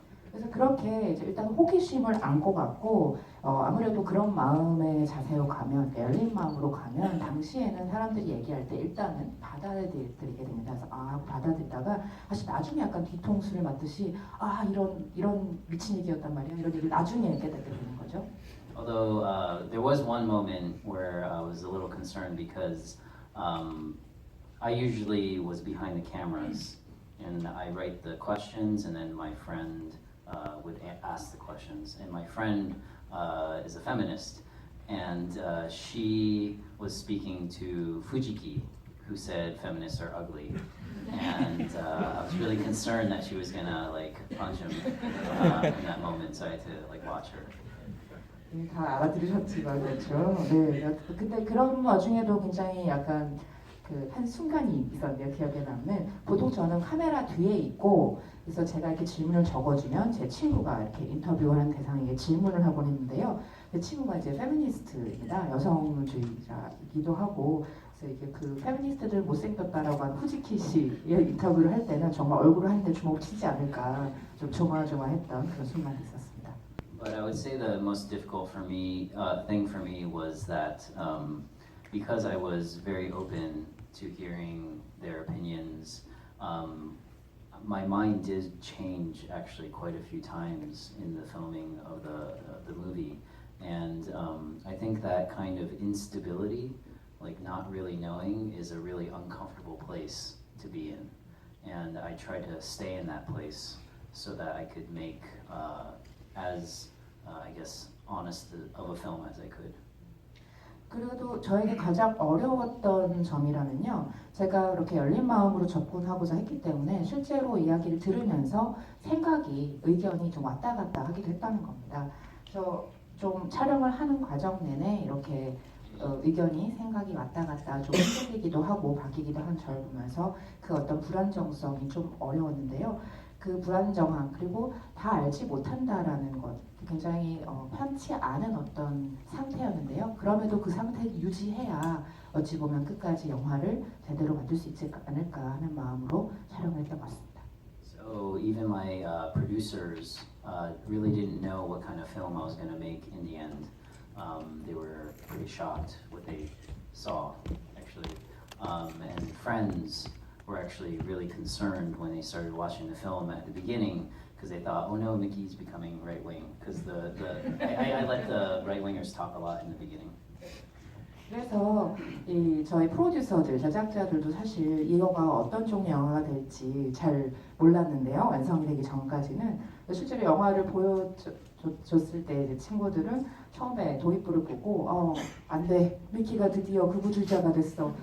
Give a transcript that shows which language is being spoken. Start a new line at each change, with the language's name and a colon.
Korean: 그래서 그렇게 이제 일단 호기심을 안고 갔고 아무래도 그런 마음의 자세로 가면, 열린 마음으로 가면 당시에는 사람들이 얘기할 때 일단은 받아들이게 됩니다. 그래서 받아들이다가 사실 나중에 약간 뒤통수를 맞듯이 이런 미친 얘기였단 말이야, 이런 얘기를 나중에 얘기하게 되는 거죠.
English: Although there was one moment where I was a little concerned because I usually was behind the cameras, and I write the questions, and then my friend would ask the questions. And my friend is a feminist, and she was speaking to Fujiki, who said feminists are ugly. And I was really concerned that she was gonna like punch him in that moment, so I had to like watch her.
Korean: 네, 다 알아들으셨지만 그렇죠. 네, 근데 그런 와중에도 굉장히 약간 그 한 순간이 있었네요. 기억에 남는. 보통 저는 카메라 뒤에 있고 그래서 제가 이렇게 질문을 적어주면 제 친구가 이렇게 인터뷰하는 대상에게 질문을 하곤 했는데요. 제 친구가 이제 페미니스트입니다. 여성주의자이기도 하고 그래서 이게 그 페미니스트들 못생겼다라고 하는 후지키 씨의 인터뷰를 할 때는 정말 얼굴을 한 대 주먹 치지 않을까 좀 조마조마했던 그런 순간이 있었습니다.
English: But I would say the most difficult for me thing for me was that because I was very open to hearing their opinions, my mind did change actually quite a few times in the filming of the movie, and I think that kind of instability, like not really knowing, is a really uncomfortable place to be in, and I tried to stay in that place so that I could make as I guess honest of a film as I could.
Korean: 그리고 저에게 가장 어려웠던 점이라면요. 제가 그렇게 열린 마음으로 접근하고자 했기 때문에 실제로 이야기를 들으면서 생각이, 의견이 좀 왔다 갔다 하기도 했다는 겁니다. 그래서 좀 촬영을 하는 과정 내내 이렇게 의견이, 생각이 왔다 갔다 좀 흔들리기도 하고 바뀌기도 하는 저를 보면서 그 어떤 불안정성이 좀 어려웠는데요. 그 불안정함 그리고 다 알지 못한다라는 것 굉장히 편치 않은 어떤 상태였는데요. 그럼에도 그 상태를 유지해야 어찌 보면 끝까지 영화를 제대로 만들 수 있지 않을까 하는 마음으로 촬영을 했던 것 같습니다.
English: So even my producers really didn't know what kind of film I was going to make in the end. They were pretty shocked what they saw actually, and friends were actually really concerned when they started watching the film at the beginning because they thought, oh no, Mickey's becoming right wing because I let the right wingers talk a lot in the beginning.
Korean: 그래서 저희 프로듀서들, 제작자들도 사실 이 영화가 어떤 종류 영화가 될지 잘 몰랐는데요. 완성이 되기 전까지는 실제로 영화를 보여줬을 때 이제 친구들은 처음에 도입부를 보고 안 돼, 미키가 드디어 극우주의자가 됐어.